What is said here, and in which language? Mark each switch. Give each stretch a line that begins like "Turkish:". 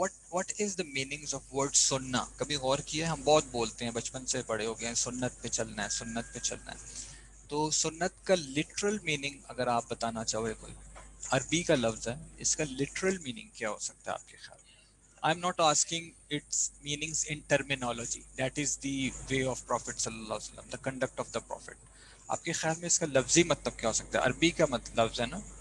English: what is the meanings of word
Urdu: سننا؟ کبھی غور کیا ہے؟ ہم بہت بولتے ہیں، بچپن سے بڑے ہو گئے ہیں، سنت پہ چلنا ہے، سنت پہ چلنا ہے. تو سنت کا لٹرل میننگ اگر آپ بتانا چاہو، کوئی عربی کا لفظ ہے، اس کا لٹرل میننگ کیا ہو سکتا ہے آپ کے خیال میں؟
English: I'm not asking its meanings in terminology. That is the way of Prophet sallallahu alaihi wasallam, the conduct of the Prophet.
Urdu: آپ کے خیال میں اس کا لفظی مطلب کیا ہو سکتا ہے؟ عربی کا لفظ ہے نا.